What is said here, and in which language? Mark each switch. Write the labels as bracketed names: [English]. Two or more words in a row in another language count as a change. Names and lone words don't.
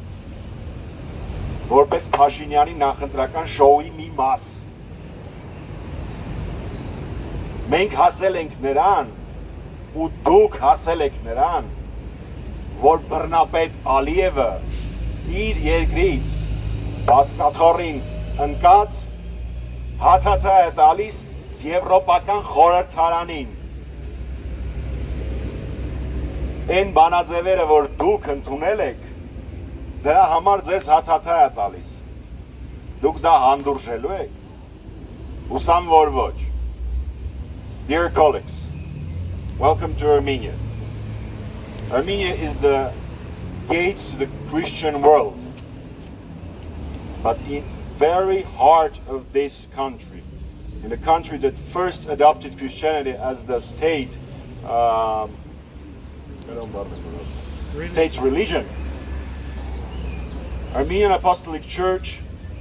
[Armenian] որպես Փաշինյանի նախընտրական շոուի մի մաս։ Մենք հասել ենք նրան ու դուք հասել եք նրան, որ բռնապետ Ալիևը իր երկրից բասկաթոռին ընկած հաթաթա է տալիս Եվրոպական խորհրդարանին։ Այն բանաձևերը, որ դուք ընդունել եք, դրա համար ձեզ հաթաթա է տալիս։ Դուք դա հանդուրժելու եք։ Ուսամ որ ոչ։ [English] Dear colleagues, welcome to Armenia. Armenia is the gates to the Christian world, but in very heart of this country, in the country that first adopted Christianity as the state's religion, Armenian Apostolic Church